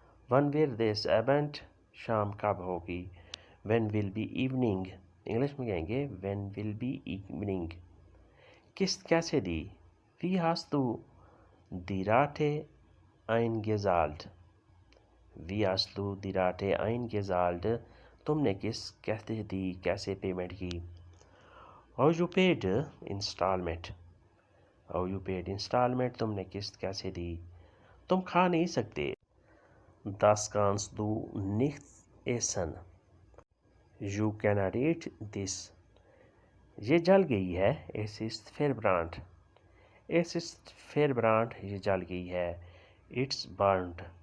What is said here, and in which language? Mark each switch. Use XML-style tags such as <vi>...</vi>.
<de>Wann wird es Abend.</de> <ur>شام کب ہوگی.</ur> <en>When will be evening.</en> <ur>English میں کہیں گے</ur> <en>when will be evening.</en> <ur>قسط کیسے دی.</ur> <de>Wie hast du die Rate eingezahlt. Wie hast du die Rate eingezahlt.</de> <ur>تم نے قسط کیسے دی, کیسے پیمنٹ کی.</ur> <en>How you paid installment. How you paid installment.</en> <ur>تم نے قسط کیسے دی. تم کھا نہیں سکتے.</ur> <de>Das kannst du nicht essen.</de> <en>You cannot eat this.</en> <ur>یہ جل گئی ہے.</ur> <de>Es ist verbrannt. Es ist verbrannt.</de> <ur>یہ جل گئی ہے.</ur> <en>It's burnt.</en>